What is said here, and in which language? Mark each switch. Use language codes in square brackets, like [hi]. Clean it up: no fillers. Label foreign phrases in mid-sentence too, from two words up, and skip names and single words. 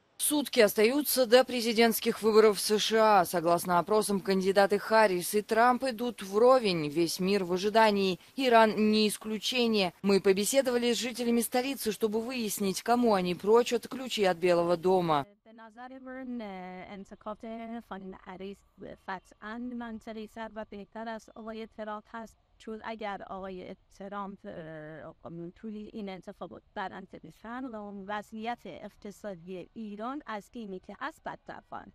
[ru] Сутки остаются до президентских выборов в США. Согласно опросам, кандидаты Харрис и Трамп идут вровень. Весь мир в ожидании. Иран не исключение. Мы побеседовали с жителями столицы, чтобы выяснить, кому они прочат ключи от Белого дома. [fa] نظر من انتخاب خانم هریس قطعا منطقی تر و بهتر از آقای ترامپ هست چون اگر آقای ترامپ توی این انتخابات برنده بشن وضعیت اقتصادی ایران از اینی که هست بدتر خواهد